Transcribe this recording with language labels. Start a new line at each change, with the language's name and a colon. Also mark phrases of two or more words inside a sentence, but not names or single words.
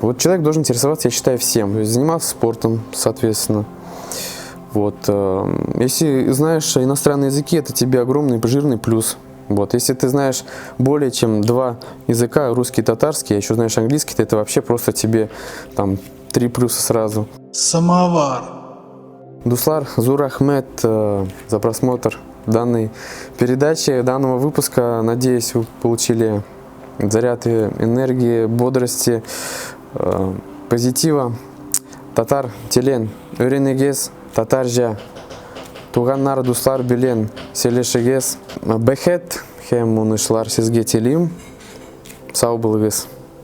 Russian: Вот человек должен интересоваться, я считаю, всем, то есть заниматься спортом, соответственно. Вот. Если знаешь иностранные языки, это тебе огромный, жирный плюс. Вот. Если ты знаешь более чем 2 языка, русский и татарский, а еще знаешь английский, то это вообще просто тебе там 3 плюса сразу. Самовар.
Tatar: Дуслар, зур рахмет
Russian: за просмотр данной передачи, данного выпуска. Надеюсь, вы получили заряд энергии, бодрости, позитива.
Tatar: Татар телен, өренегез, татаржа, туганнар дуслар билен, селешегез, бехет, хем унышлар сезге телим, сау болыңыз.